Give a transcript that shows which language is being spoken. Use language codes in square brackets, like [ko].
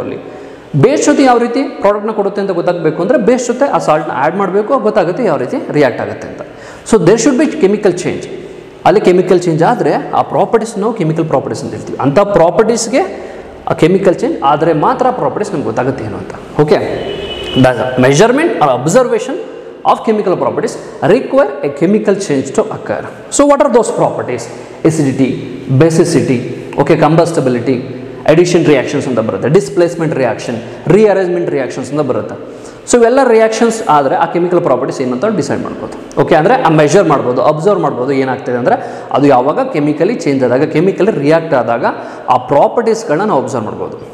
[kn] ಅಲ್ಲಿ ಬೇಸ್ ಜೊತೆ ಯಾವ ರೀತಿ ಪ್ರಾಡಕ್ಟ್ನ ಕೊಡುತ್ತೆ ಅಂತ ಗೊತ್ತಾಗಬೇಕು ಅಂದರೆ ಬೇಸ್ ಜೊತೆ ಆ ಸಾಲ್ಟ್ನ ಆ್ಯಡ್ ಮಾಡಬೇಕು, ಗೊತ್ತಾಗುತ್ತೆ ಯಾವ ರೀತಿ ರಿಯಾಕ್ಟ್ ಆಗುತ್ತೆ ಅಂತ. [en] So there should be chemical change. [kn] ಅಲ್ಲಿ ಕೆಮಿಕಲ್ ಚೇಂಜ್ ಆದರೆ ಆ ಪ್ರಾಪರ್ಟೀಸ್ ನಾವು ಕೆಮಿಕಲ್ ಪ್ರಾಪರ್ಟೀಸ್ ಅಂತ ಹೇಳ್ತೀವಿ. ಅಂಥ ಪ್ರಾಪರ್ಟೀಸ್ಗೆ ಆ ಕೆಮಿಕಲ್ ಚೇಂಜ್ ಆದರೆ ಮಾತ್ರ ಪ್ರಾಪರ್ಟೀಸ್ ನಮ್ಗೆ ಗೊತ್ತಾಗುತ್ತೆ ಏನು ಅಂತ. [en] Okay, the measurement or observation of chemical properties require a chemical change to occur. So what are those properties? [kn] Acidity, basicity, okay, combustibility, addition reactions ಅಂತ ಬರುತ್ತೆ, ಡಿಸ್ಪ್ಲೇಸ್ಮೆಂಟ್ ರಿಯಾಕ್ಷನ್, ರಿಅರೇಂಜ್ಮೆಂಟ್ ರಿಯಾಕ್ಷನ್ಸ್ ಅಂತ ಬರುತ್ತೆ. ಸೊ ಇವೆಲ್ಲ reactions ಆದರೆ ಆ chemical properties ಏನಂತ decide ಮಾಡ್ಬೋದು. Okay, ಅಂದರೆ ಆ ಮೆಜರ್ ಮಾಡ್ಬೋದು, ಅಬ್ಸರ್ವ್ ಮಾಡ್ಬೋದು ಏನಾಗ್ತದೆ ಅಂದರೆ ಅದು ಯಾವಾಗ ಕೆಮಿಕಲಿ ಚೇಂಜ್ ಆದಾಗ, ಕೆಮಿಕಲಿ ರಿಯಾಕ್ಟ್ ಆದಾಗ ಆ ಪ್ರಾಪರ್ಟೀಸ್ಗಳನ್ನ ನಾವು ಅಬ್ಸರ್ವ್ ಮಾಡ್ಬೋದು.